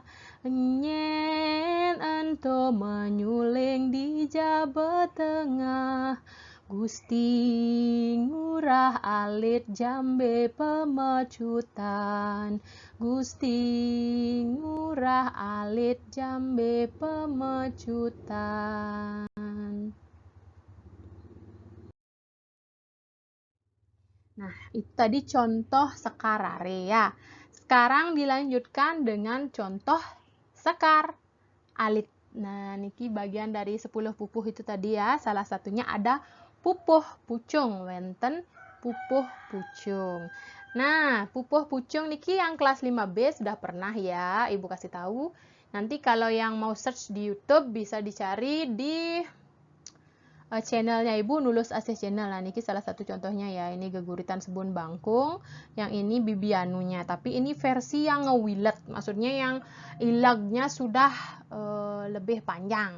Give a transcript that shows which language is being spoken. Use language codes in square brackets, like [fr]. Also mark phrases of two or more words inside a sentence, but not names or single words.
[ban] Nyen anto menyuling di jabat tengah. Gusti ngurah alit jambe pemecutan. Gusti ngurah alit jambe pemecutan. [id] Nah, itu tadi contoh sekarare ya. Sekarang dilanjutkan dengan contoh sekar alit. Nah, niki bagian dari 10 pupuh itu tadi ya. Salah satunya ada pupuh pucung, wenten pupuh pucung. Nah, pupuh pucung niki yang kelas 5B sudah pernah ya, Ibu kasih tahu. Nanti kalau yang mau search di YouTube bisa dicari di channelnya Ibu, Nulus Asih Channel. Nah, niki salah satu contohnya ya. Ini geguritan Sebun Bangkung, yang ini bibianunya. Tapi ini versi yang ngewilet, maksudnya yang ilagnya sudah lebih panjang.